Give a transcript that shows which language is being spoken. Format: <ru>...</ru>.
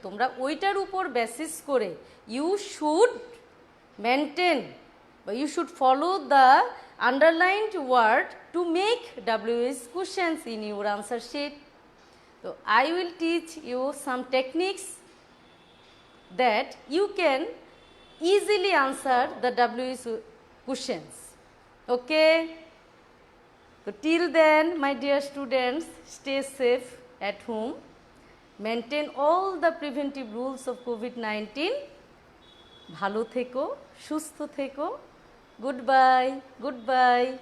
<bn>তোমরা ওইটার উপর বেসিস করে</bn> <en>You should maintain বা you should follow the underlined word to make WH questions in your answer sheet. So I will teach you some techniques that you can easily answer the WH questions. Okay? So till then, my dear students, stay safe at home. Maintain all the preventive rules of COVID-19.</en> <bn>ভালো থেকো, সুস্থ থেকো।</bn> <en>Goodbye. Goodbye.</en>